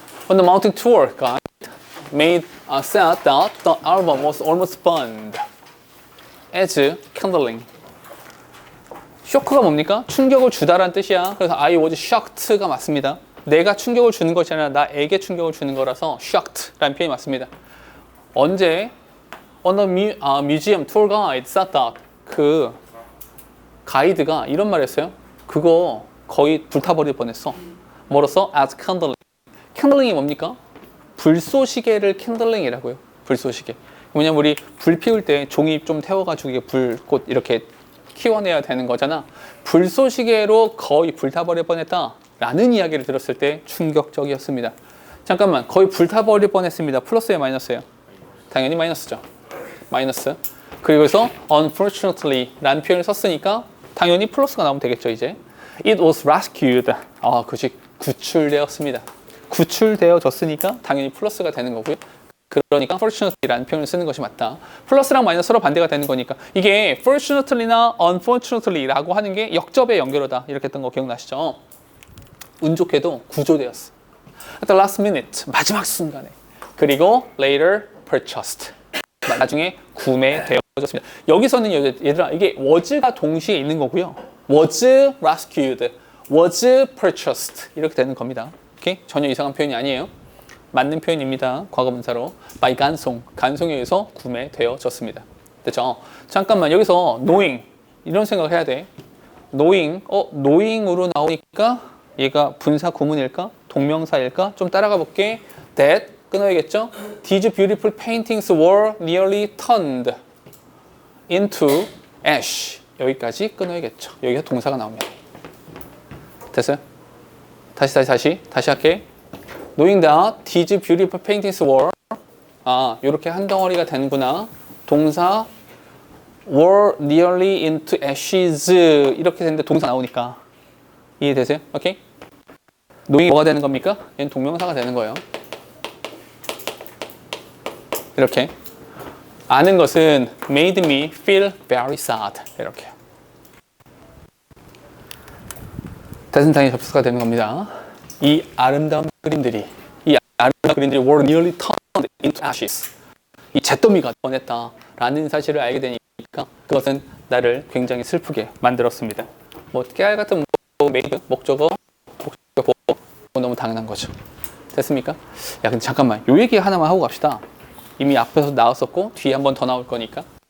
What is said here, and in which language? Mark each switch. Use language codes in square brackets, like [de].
[en] On the mountain tour guide made said that the album was almost burned as kindling. [ko] 쇼크가 뭡니까? 충격을 주다라는 뜻이야. 그래서 [en] I was shocked [ko] 가 맞습니다. 내가 충격을 주는 것이 아니라 나에게 충격을 주는 거라서 shocked라는 표현이 맞습니다. 언제? [en] On the museum tour guide said that [ko] 그 가이드가 이런 말 했어요. 그거 거의 불타버릴 뻔했어. 뭐로써? [en] As kindling. [ko] kindling이 뭡니까? 불쏘시개를 kindling이라고요. 불쏘시개. 왜냐면 우리 불 피울 때 종이 좀 태워가지고 이게 불꽃 이렇게 키워내야 되는 거잖아. 불쏘시개로 거의 불타버릴 뻔했다 라는 이야기를 들었을 때 충격적이었습니다. 잠깐만, 거의 불타버릴 뻔했습니다. 플러스예요, 마이너스예요? 당연히 마이너스죠. 마이너스. 그리고서 unfortunately 라는 표현을 썼으니까 당연히 플러스가 나오면 되겠죠. 이제 [en] it was rescued. [ko] 그것이 구출되었습니다. 구출되어졌으니까 당연히 플러스가 되는 거고요. 그러니까 fortunately라는 표현을 쓰는 것이 맞다. 플러스랑 마이너스로 반대가 되는 거니까 이게 fortunately나 unfortunately라고 하는 게 역접의 연결어다 이렇게 했던 거 기억나시죠? 운 좋게도 구조되었어. [en] At the last minute, [ko] 마지막 순간에. 그리고 [en] later purchased. [ko] 나중에 구매되어졌습니다. 여기서는 얘들아 이게 was가 동시에 있는 거고요. was rescued, was purchased 이렇게 되는 겁니다. 오케이? 전혀 이상한 표현이 아니에요. 맞는 표현입니다. 과거분사로 by 간송에 의해서 구매되어졌습니다. 됐죠? 잠깐만 여기서 knowing 이런 생각을 해야 돼. knowing으로 나오니까 얘가 분사 구문일까? 동명사일까? 좀 따라가 볼게. That 끊어야겠죠? [en] These beautiful paintings were nearly turned into ash. [ko] 여기까지 끊어야겠죠. 여기가 동사가 나옵니다. 됐어요? 다시 할게. [en] Knowing that these beautiful paintings were [ko] 이렇게 한 덩어리가 되는구나. 동사 [en] were nearly into ashes [ko] 이렇게 되는데 동사 나오니까 이해되세요? 오케이? knowing이 뭐가 되는 겁니까? 얘는 동명사가 되는 거예요. 이렇게 아는 것은 [en] made me feel very sad [ko] 이렇게 대승상의 접수가 되는 겁니다. 이 아름다운 그림들이 [en] were nearly turned into ashes. [ko] 이 잿더미가 뻔했다라는 사실을 알게 되니까 그것은 나를 굉장히 슬프게 만들었습니다. 뭐 깨알 같은 made 목적어 너무 당연한 거죠. 됐습니까? 야 근데 잠깐만 요 얘기 하나만 하고 갑시다. 이미 앞에서 나왔었고 뒤에 한 번 더 나올 거니까.